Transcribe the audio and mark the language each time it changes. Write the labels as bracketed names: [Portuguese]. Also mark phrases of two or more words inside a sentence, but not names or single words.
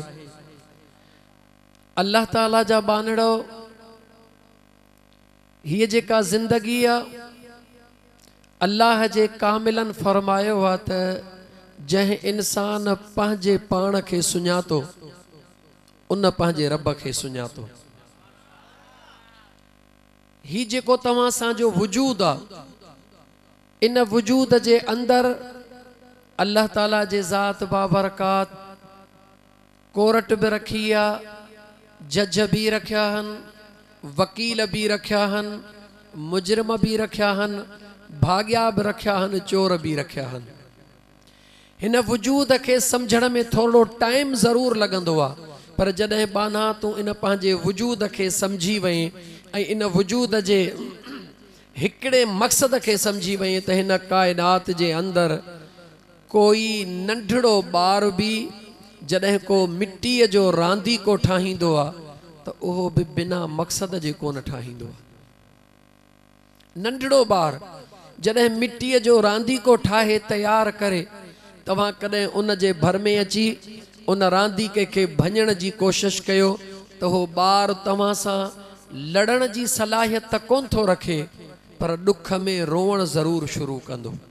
[Sindhi] अल्लाह ताला जा बानड़ो, हीअ जेका ज़िंदगी आहे अल्लाह जे कामिलन फरमायो आ त जह इंसान पंहिंजे पाण खे सुञातो उन पंहिंजे रब खे सुञातो। ही जेको तव्हां सां वजूद आ, इन वजूद जे अंदर अल्लाह ताला जे ज़ात बाबरकात कोरट भी रखी आ, जज भी रखिया हन, वकील भी रखिया हन, मुजरिम भी रखिया हन, भाग्या भी रखिया हन, चोर भी रखिया हन। हिन वजूद के समझण में थोड़ो टाइम जरूर लगंदो आ, पर जॾहिं बाना तू इन पंहिंजे वजूद के समझी वहीं ऐं इन वजूद जे हिकड़े मकसद के समझी वहीं त हिन कायनात जे अंदर कोई नंढड़ो ॿार भी जॾहिं को मिट्टीअ जो रांदी को ठाहींदो आ त उहो भी बिना मकसद जे कोन ठाहींदो आ। नंढड़ो ॿार जॾहिं मिट्टीअ जो रांदी को ठाहे तैयार करे, तव्हां कॾहिं उन जे भर में अची उन रांदी के भञण जी कोशिश कयो त हो ॿार तव्हां सां लड़न जी सलाहियत त कोन थो रखे, पर दुख में रोवण जरूर शुरू कंदो।